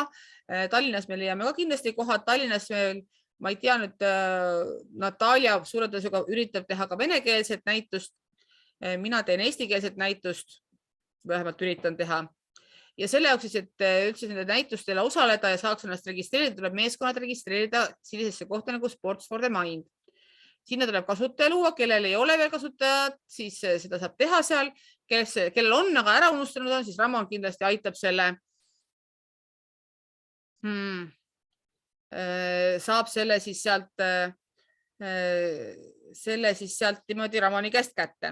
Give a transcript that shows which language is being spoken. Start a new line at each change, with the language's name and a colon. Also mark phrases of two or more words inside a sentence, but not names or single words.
Estonian: Tallinnas me leiame ka kindlasti kohad. Tallinnas meil, ma ei tea nüüd, Natalja suure tõusuga üritab teha ka venekeelset näitust. Mina teen eestikeelset näitust, vähemalt üritan teha. Ja selle jaoks, et üldse nende näitustele osaleda ja saaks ennast registreerida, tuleb meeskonnad registreerida sellisesse kohta nagu Sports for the Mind. Sinna tuleb kasutaja luua, kellel ei ole veel kasutajat, siis seda saab teha seal. Kellel on, aga ära unustanud on, siis Ramon kindlasti aitab selle. Saab selle siis sealt niimoodi Ramoni käest kätte.